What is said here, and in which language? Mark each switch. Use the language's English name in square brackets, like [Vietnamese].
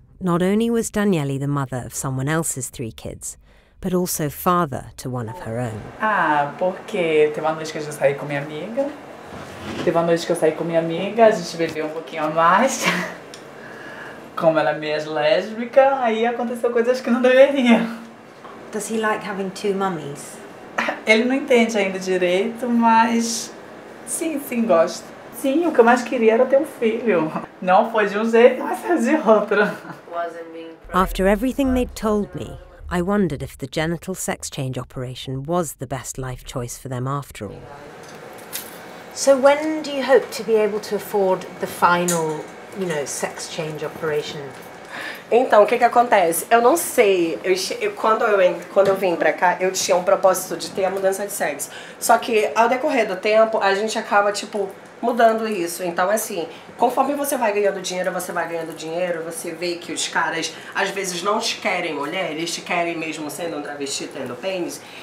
[English] Not only was Daniele the mother of someone else's 3 kids, but also father to one of her own. [Portuguese] Porque teve uma noite que eu saí com minha amiga. A gente bebeu um pouquinho a mais. Como ela é meio lésbica, aí aconteceu coisas que não deveria. [English] Does he like having 2 mummies? [Portuguese] Ele não entende ainda direito, mas sim, gosta. Sim, o que eu mais queria era ter um filho. Não foi de um jeito, mas foi de outro. [English] After everything they'd told me, I wondered if the genital sex change operation was the best life choice for them after all. So when do you hope to be able to afford the final, sex change operation? [Portuguese] Então, o que acontece? Eu não sei, quando eu vim pra cá, eu tinha um propósito de ter a mudança de sexo. Só que, ao decorrer do tempo, a gente acaba, mudando isso. Então, assim, conforme você vai ganhando dinheiro, você vê que os caras, às vezes, não te querem mulher, eles te querem mesmo sendo um travesti, tendo pênis.